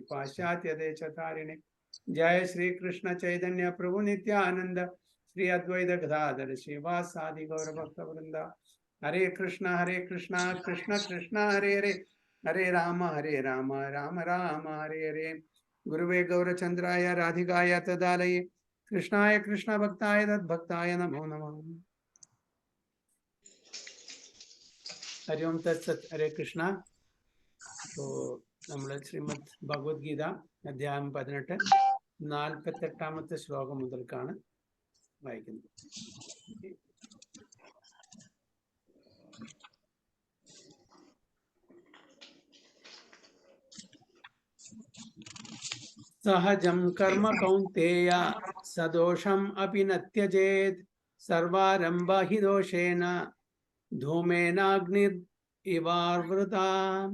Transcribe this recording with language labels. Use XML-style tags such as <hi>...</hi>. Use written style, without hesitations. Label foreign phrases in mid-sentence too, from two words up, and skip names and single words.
<sa>पाश्चात्य देशतारिणे जय श्री कृष्ण चैतन्य प्रभु नित्यानन्द श्री अद्वैत गदाधर श्रीवासादि गौर भक्त वृन्द हरे कृष्ण कृष्ण कृष्ण हरे हरे हरे राम राम राम हरे हरे गुरवे गौर चन्द्राय राधिकाय तदालये कृष्णाय कृष्ण भक्ताय तद् भक्ताय नमो नमः हरे ॐ तत् सत् हरे कृष्ण.</sa> <ml>So നമ്മൾ ശ്രീമദ് ഭഗവത്ഗീത അധ്യായം 18 48ാമത്തെ ശ്ലോകം മുതൽക്കാണ് വായിക്കുന്നത്.</ml> <sa>സഹജം കർമ്മ കൗന്തേയ സദോഷം അപി ന ത്യജേത് സർവാരംഭ ഹി ദോഷേന ധൂമേനാഗ്നിർ ഇവാവൃതാം.</sa>